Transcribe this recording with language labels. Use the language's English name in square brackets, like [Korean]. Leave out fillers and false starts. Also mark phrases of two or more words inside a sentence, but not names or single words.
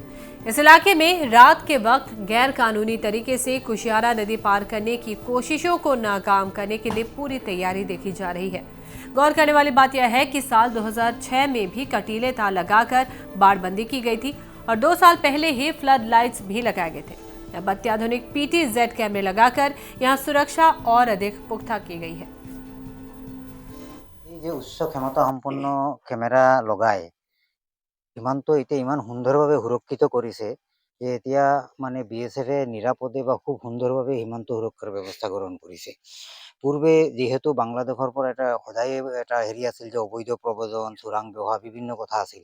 [Hindi] इस इलाके में रात के वक्त गैर कानूनी तरीके से कुशियारा नदी पार करने की कोशिशों को नाकाम करने के लिए पूरी तैयारी देखी जा रही है। गौर करने वाली बात यह है कि साल 2006 में भी कटीले तार लगाकर बाड़बंदी की गई थी और 2 साल पहले ही [English] flood lights [Hindi] भी लगाए गए थे। अब अत्याधुनिक [English] PTZ cameras [Hindi] लगाकर यहां सुरक्षा और अधिक पुख्ता की गई है। [Assamese] যে উচ্চ ক্ষমতা সম্পন্ন ক্যামেৰা লগাই সীমান্ত এতিয়া ইমান সুন্দৰভাৱে সুৰক্ষিত কৰিছে যে এতিয়া মানে BSF নিৰাপদে বা খুব সুন্দৰভাৱে সীমান্ত সুৰক্ষাৰ ব্যৱস্থা গ্ৰহণ কৰিছে। পূৰ্বে যিহেতু বাংলাদেশৰ পৰা এটা সদায় এটা হেৰি আছিল যে অবৈধ প্ৰব্ৰজন, চোৰাং ব্যৱহাৰ বিভিন্ন কথা আছিল।